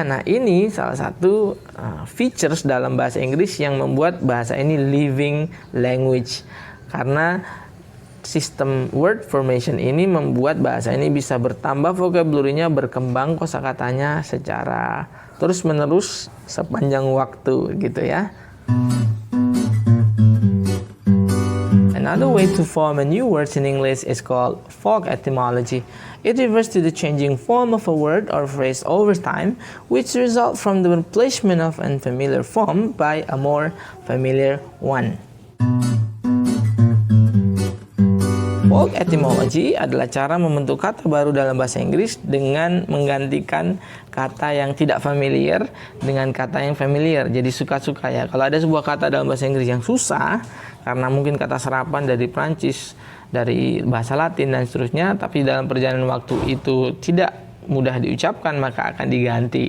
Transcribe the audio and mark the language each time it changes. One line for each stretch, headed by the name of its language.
Indonesian: Nah, ini salah satu features dalam bahasa Inggris yang membuat bahasa ini living language. Karena sistem word formation ini membuat bahasa ini bisa bertambah vocabulary-nya, berkembang kosakatanya secara terus-menerus sepanjang waktu gitu ya.
English: Another way to form a new word in English is called folk etymology. It refers to the changing form of a word or phrase over time, which result from the replacement of an unfamiliar form by a more familiar one.
Indonesian: Folk etymology adalah cara membentuk kata baru dalam bahasa Inggris dengan menggantikan kata yang tidak familiar dengan kata yang familiar. Jadi suka-suka ya. Kalau ada sebuah kata dalam bahasa Inggris yang susah, karena mungkin kata serapan dari Prancis, dari bahasa Latin dan seterusnya, tapi dalam perjalanan waktu itu tidak mudah diucapkan, maka akan diganti.